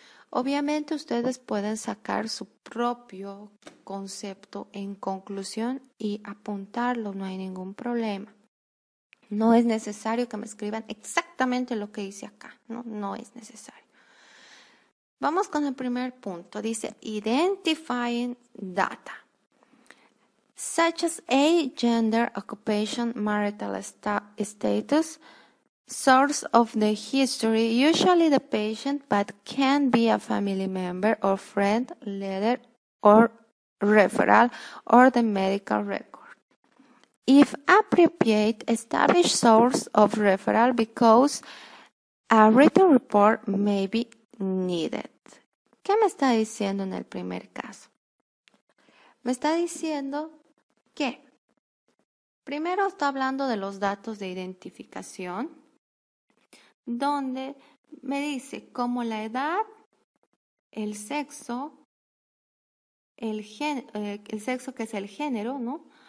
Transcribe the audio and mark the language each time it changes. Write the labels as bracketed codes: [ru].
[es] Obviamente ustedes pueden sacar su propio concepto en conclusión y apuntarlo, no hay ningún problema. No es necesario que me escriban exactamente lo que dice acá, no es necesario. Vamos con el primer punto, dice identifying data. [en] Such as age, gender, occupation, marital status, source of the history, usually the patient, but can be a family member or friend, letter or referral, or the medical record. If appropriate, establish source of referral because a written report may be needed. [es] ¿Qué me está diciendo en el primer caso? Me está diciendo que primero está hablando de los datos de identificación, donde me dice como la edad, el sexo, el sexo que es el género, ¿no?